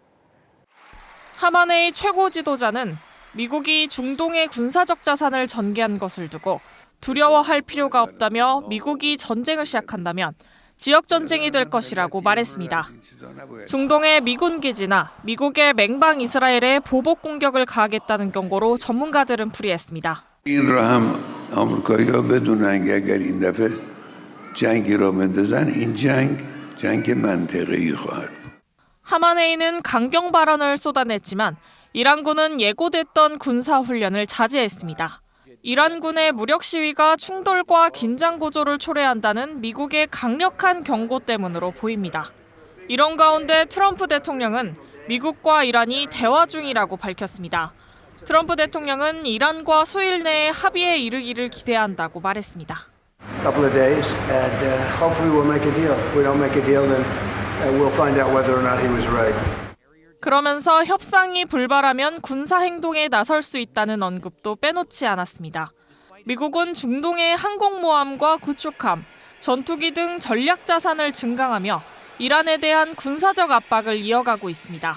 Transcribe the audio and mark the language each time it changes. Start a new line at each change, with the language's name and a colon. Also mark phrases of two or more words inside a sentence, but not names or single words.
Korean: 하메네이 최고 지도자는 미국이 중동의 군사적 자산을 전개한 것을 두고 두려워할 필요가 없다며 미국이 전쟁을 시작한다면 지역 전쟁이 될 것이라고 말했습니다. 중동의 미군 기지나 미국의 맹방 이스라엘에 보복 공격을 가하겠다는 경고로 전문가들은 풀이했습니다.
Persian: این را هم آمریکایی‌ها بدونن که اگر این دفعه جنگی را بندازن این جنگ منطقه‌ای خواهد.
Korean: 하메네이는 강경 발언을 쏟아냈지만 이란군은 예고됐던 군사 훈련을 자제했습니다. 이란군의 무력 시위가 충돌과 긴장 고조를 초래한다는 미국의 강력한 경고 때문으로 보입니다. 이런 가운데 트럼프 대통령은 미국과 이란이 대화 중이라고 밝혔습니다. 트럼프 대통령은 이란과 수일 내에 합의에 이르기를 기대한다고 말했습니다.
English: couple of days and hopefully we'll make a deal. If we don't make a deal then we'll find out whether or not he was right.
Korean: 그러면서 협상이 불발하면 군사 행동에 나설 수 있다는 언급도 빼놓지 않았습니다. 미국은 중동의 항공모함과 구축함, 전투기 등 전략 자산을 증강하며 이란에 대한 군사적 압박을 이어가고 있습니다.